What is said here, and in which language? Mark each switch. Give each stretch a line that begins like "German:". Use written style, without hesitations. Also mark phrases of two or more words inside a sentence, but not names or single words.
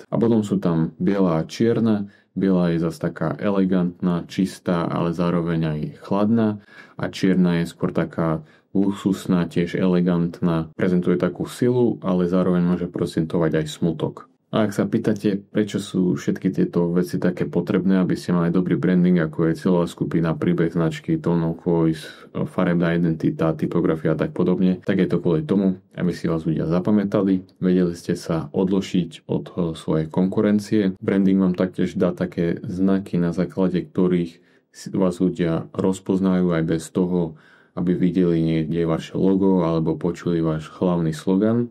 Slovak: A potom sú tam biela a čierna. Biela je zase taká elegantná, čistá, ale zároveň aj chladná. A čierna je skôr taká luxusná, tiež elegantná. Prezentuje takú silu, ale zároveň môže prezentovať aj smutok. A ak sa pýtate, prečo sú všetky tieto veci také potrebné, aby ste mali dobrý branding, ako je celá skupina, príbeh značky,
English: tone of voice,
Slovak: farebná identita, typografia a tak podobne, tak je to kvôli tomu, aby si vás ľudia zapamätali, vedeli ste sa odložiť od svojej konkurencie. Branding vám taktiež dá také znaky, na základe ktorých vás ľudia rozpoznajú aj bez toho, aby videli niekde vaše logo alebo počuli váš hlavný slogan.